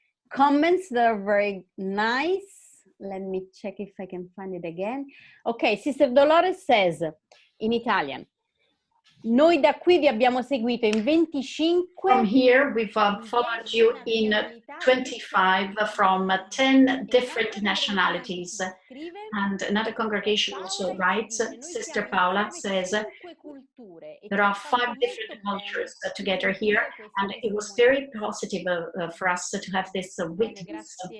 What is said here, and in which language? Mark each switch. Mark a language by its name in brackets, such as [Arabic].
[English] comments that are very nice. Let me check if I can find it again. Okay, Sister Dolores says in Italian, [Italian] noi da qui vi abbiamo seguito in 25. [English] From here, we've followed you in 25 from 10 different nationalities. And another congregation also writes, Sister Paola says, there are 5 different cultures together here, and it was very positive for us to have this witness.